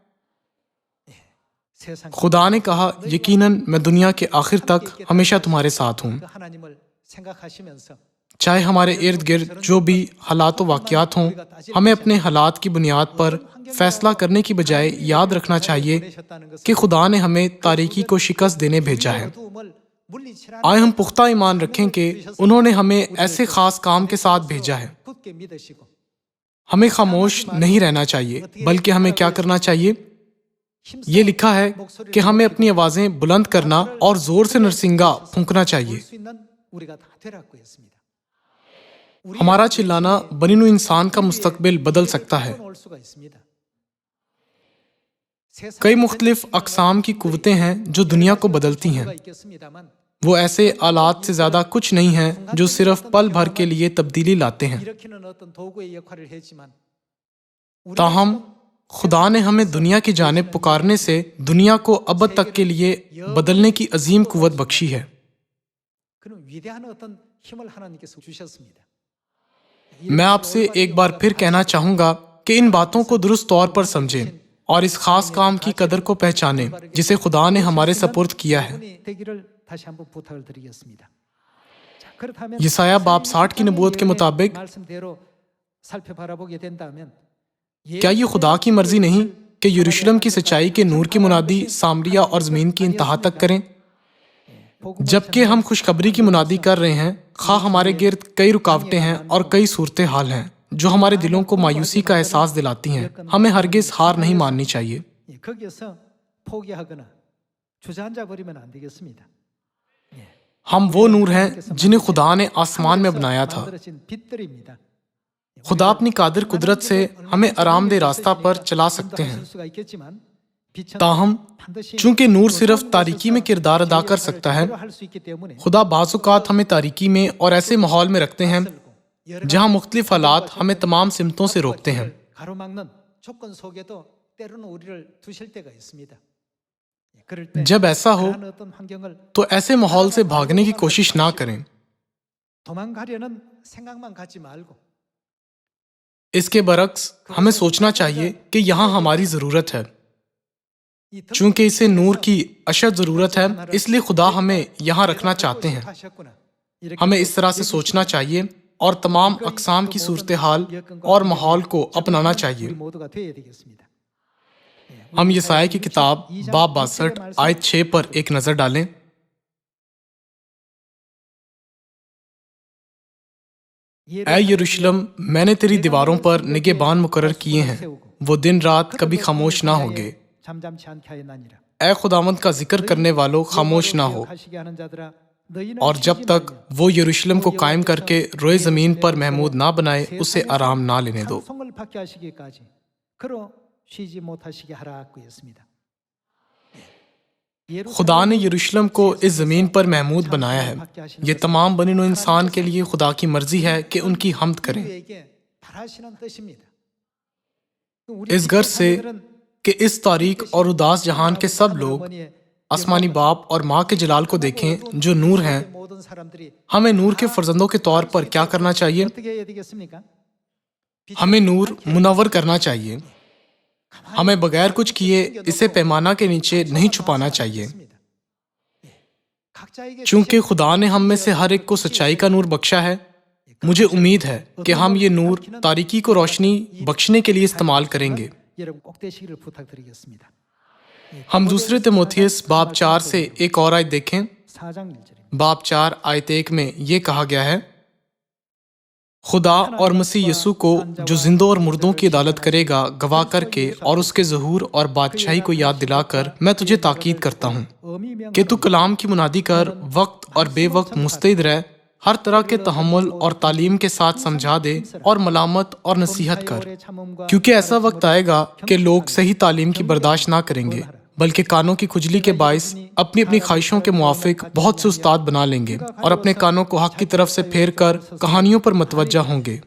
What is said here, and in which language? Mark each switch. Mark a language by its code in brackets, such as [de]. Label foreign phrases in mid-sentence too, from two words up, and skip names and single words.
[ur] خدا نے کہا، یقیناً میں دنیا کے آخر تک ہمیشہ تمہارے ساتھ ہوں. چاہے ہمارے ارد گرد جو بھی حالات و واقعات ہوں، ہمیں اپنے حالات کی بنیاد پر فیصلہ کرنے کی بجائے یاد رکھنا چاہیے کہ خدا نے ہمیں تاریکی کو شکست دینے بھیجا ہے [ko] 물리치라는 [ur] آئے ہم پختہ ایمان رکھیں کہ انہوں نے ہمیں ایسے خاص کام کے ساتھ بھیجا ہے. [ko] 굳게 믿으시고 [ur] ہمیں خاموش نہیں رہنا چاہیے بلکہ ہمیں کیا کرنا چاہیے؟ یہ لکھا ہے کہ ہمیں اپنی آوازیں بلند کرنا اور زور سے نرسنگا پھونکنا چاہیے. [ko] 수 있는 우리가 다 되라고 했습니다. [ur] ہمارا چلانا بنی نوع انسان کا مستقبل بدل سکتا ہے. [ko] 올 수가 있습니다. [ur] کئی مختلف اقسام کی قوتیں ہیں جو دنیا کو بدلتی ہیں. [ko] 있겠습니다만 [ur] وہ ایسے آلات سے زیادہ کچھ نہیں ہیں جو صرف پل بھر کے لیے تبدیلی لاتے ہیں. [ko] 일으키는 어떤 도구의 역할을 했지만 [ur] تاہم خدا نے ہمیں دنیا کی جانب پکارنے سے دنیا کو ابد تک کے لیے بدلنے کی عظیم قوت بخشی ہے. [ko] 그는 위대한 어떤 힘을 하나님께서 주셨습니다. [ur] میں آپ سے ایک بار پھر کہنا چاہوں گا کہ ان باتوں کو درست طور پر سمجھیں اور اس خاص کام کی قدر کو پہچانیں جسے خدا نے ہمارے سپرد کیا ہے. [ko] 분이 되기를 다시 한번 부탁을 드리겠습니다. 자, 그렇다면 [ur] یسایہ باب 60 کی نبوت کے مطابق [ko] 말씀대로 살펴바라보게 된다면 [ur] کیا یہ خدا کی مرضی نہیں کہ یروشلم کی سچائی کے نور کی منادی سامریہ اور زمین کی انتہا تک کریں؟ جبکہ ہم خوشخبری کی منادی کر رہے ہیں، خواہ ہمارے گرد کئی رکاوٹیں ہیں اور کئی صورتحال ہیں جو ہمارے دلوں کو مایوسی کا احساس دلاتی ہیں، ہمیں ہرگز ہار نہیں ماننی چاہیے. [ko] 거기에서 포기하거나 주저앉아 버리면 안 되겠습니다. [ur] ہم وہ نور ہیں جنہیں خدا نے آسمان میں بنایا تھا. [ko] 만들어진 빛들입니다. [ur] خدا اپنی قادر قدرت سے ہمیں آرام دہ راستہ پر چلا سکتے ہیں. [ko] 수가 있겠지만 빛은 [ur] تاہم [ko] 반드시 [ur] چونکہ نور صرف تاریکی میں کردار ادا کر سکتا ہے، [ko] 할 수 있기 때문에 [ur] خدا بعض اوقات ہمیں تاریکی میں اور ایسے ماحول میں رکھتے ہیں جہاں مختلف حالات ہمیں تمام سمتوں سے روکتے ہیں. [ko] 가로막는 조건 속에도 때로는 우리를 두실 때가 있습니다. 그럴 때 [ur] جب ایسا ہو [ko] 그러한 어떤 환경을 [ur] تو ایسے ماحول سے بھاگنے کی کوشش نہ کریں. [ko] 도망가려는 생각만 갖지 말고 [ur] اس کے برعکس ہمیں سوچنا چاہیے کہ یہاں ہماری ضرورت ہے. [ko] 이 [ur] چونکہ اسے نور کی اشد ضرورت ہے اس لیے خدا ہمیں یہاں رکھنا چاہتے ہیں. [ko] 하셨구나. 이렇게 [ur] ہمیں اس طرح سے سوچنا چاہیے اور تمام اقسام کی صورتحال اور ماحول کو اپنانا چاہیے. [ko] 우리 모두가 되어야 되겠습니다. [ur] ہم یسایہ کی کتاب باب 62 آیت 6 پر ایک نظر ڈالیں. اے یروشلم، میں نے تیری دیواروں پر نگہبان مقرر کیے ہیں، وہ دن رات کبھی خاموش نہ ہوں گے. [ko] 잠잠치 않게 하였나니라. [ur] اے خداوند کا ذکر کرنے والوں خاموش نہ ہو، [ko] 하시게 하는 자들아 너희는 [ur] اور جب تک وہ یروشلم کو قائم کر کے روئے زمین پر محمود نہ بنائے اسے آرام نہ لینے دو. [ko] 찬송을 받게 하시기까지 그로 쉬지 못하시게 하라고 했습니다. [ur] خدا نے یروشلم کو اس زمین پر محمود بنایا ہے. یہ تمام بنی نوع انسان کے لیے خدا کی مرضی ہے کہ ان کی حمد کریں. [ko] 우리에게 바라시는 뜻입니다. [ur] اس غرض سے کہ اس تاریک اور اداس جہان کے سب لوگ آسمانی باپ اور ماں کے جلال کو دیکھیں جو نور ہیں. [ko] 모든 사람들이 [ur] ہمیں نور کے فرزندوں کے طور پر کیا کرنا چاہیے؟ [ko] 어떻게 해야 되겠습니까? [ur] ہمیں نور منور کرنا چاہیے. ہمیں بغیر کچھ کیے اسے پیمانہ کے نیچے نہیں چھپانا چاہیے. [ko] 각자에게 [ur] چونکہ خدا نے ہم میں سے ہر ایک کو سچائی کا نور بخشا ہے، مجھے امید ہے کہ ہم یہ نور تاریکی کو روشنی بخشنے کے لیے استعمال کریں گے. [ko] 여러분 꼭 되시기를 부탁드리겠습니다. [ur] ہم دوسرے تیموتھیوس باب 4 سے ایک اور آیت دیکھیں. [ko] 4장 1절입니다. [ur] باب 4 آیت 1 میں یہ کہا گیا ہے، خدا اور مسیح یسوع کو جو زندوں اور مردوں کی عدالت کرے گا گواہ کر کے اور اس کے ظہور اور بادشاہی کو یاد دلا کر میں تجھے تاکید کرتا ہوں کہ تو کلام کی منادی کر، وقت اور بے وقت مستعد رہ، ہر طرح کے تحمل اور تعلیم کے ساتھ سمجھا دے اور ملامت اور نصیحت کر، کیونکہ ایسا وقت آئے گا کہ لوگ صحیح تعلیم کی برداشت نہ کریں گے بلکہ کانوں کی کھجلی کے باعث اپنی اپنی خواہشوں کے موافق بہت سے استاد بنا لیں گے اور اپنے کانوں کو حق کی طرف سے پھیر کر کہانیوں پر متوجہ ہوں گے.